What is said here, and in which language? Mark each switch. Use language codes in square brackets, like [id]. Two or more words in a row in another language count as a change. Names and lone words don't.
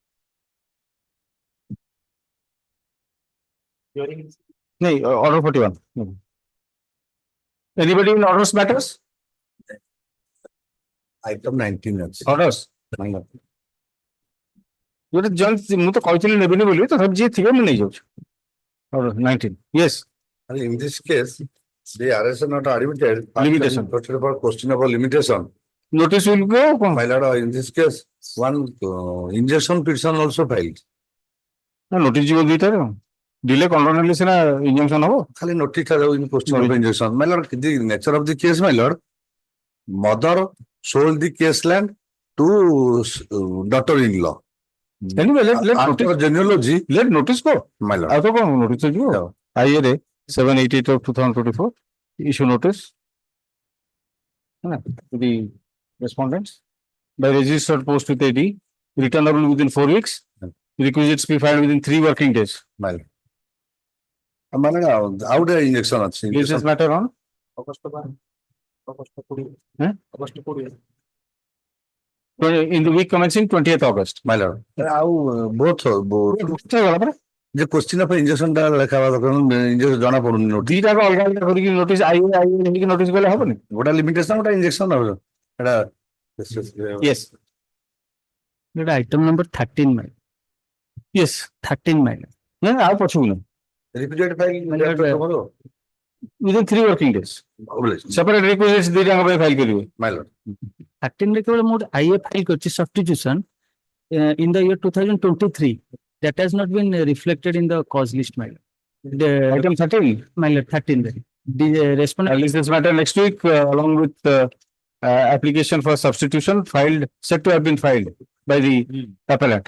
[en] No, order 41. No. Anybody in orders matters? Item 19. Orders. What is John? [or] ମୁଁ ତ କହିଥିଲି ନେବେନି ବୋଲି ତ ଯିଏ ଥିବେ ମୁଁ ନେଇଯାଉଛି. [en] Order 19. Yes. In this case, the arrest not admitted. Limitation. For question of limitation. Notice will go. My lord, in this case, one injunction petition also filed. [or] Notice ଯିବ ଦୁଇଟାରେ [en] delay control [or] ହେଲେ ସିନା injunction ହବ. ଖାଲି notice ଟା ଯାଉ [en] in question of injunction. My lord, the nature of the case, my lord, mother sold the case land to daughter-in-law. Anyway, let after genealogy, let notice go. My lord. [or] ଆଉ ତ କଣ notice ଯିବ. [en] IA ରେ 788 of 2024 issue notice to the respondents by registered post with AD, returnable within 4 weeks. Requisites be filed within 3 working days. My lord. Out the injection ଅଛି. This is matter on in the week commencing 20th August. My lord. [or] ଆଉ both ଯେ [en] question of injection [or] ଟା ଲେଖା ହବା ଦରକାର injection ଜଣା ପଡୁନି notice. ଦିଟା ଅଲଗା ଅଲଗା କରିକି [en] notice IA [or] ନେଇକି notice କଲେ ହବନି. ଗୋଟା limitation ଗୋଟା injection ହବ. ଏଟା [en] Yes. That item number 13 mile. Yes. 13 mile. No, [or] ଆଉ ପଛକୁ ନା. [en] Requisite file within 3 working days. Separate requisites [or] ଦିଟା ପାଇଁ [en] file କରିବେ. My lord. 13 [or] ରେ କେବଳ ମୁଁ [en] IA file କରିଛି substitution in the year 2023. That has not been reflected in the cause list, my lord. The Item 13. My lord, 13 there. The respondent. I'll list this matter next week along with application for substitution filed, said to have been filed by the appellant.